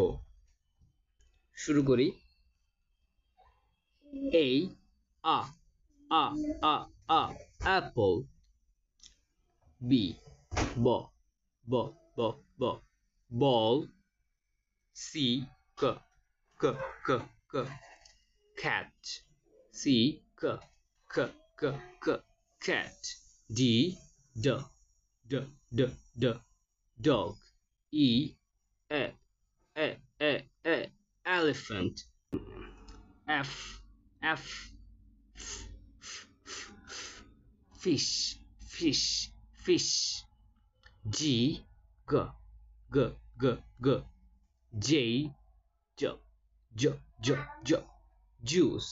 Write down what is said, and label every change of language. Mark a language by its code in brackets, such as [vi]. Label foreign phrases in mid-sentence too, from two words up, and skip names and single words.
[bn] শুরু করি। এই আ আ আ আ অ্যাপল। বি ব ব ব ব বল। সি ক ক ক ক cat. [en] C k k k k cat. D d d d d dog. E e e e e elephant. F f fish fish fish. G g g g g J j j j j juice.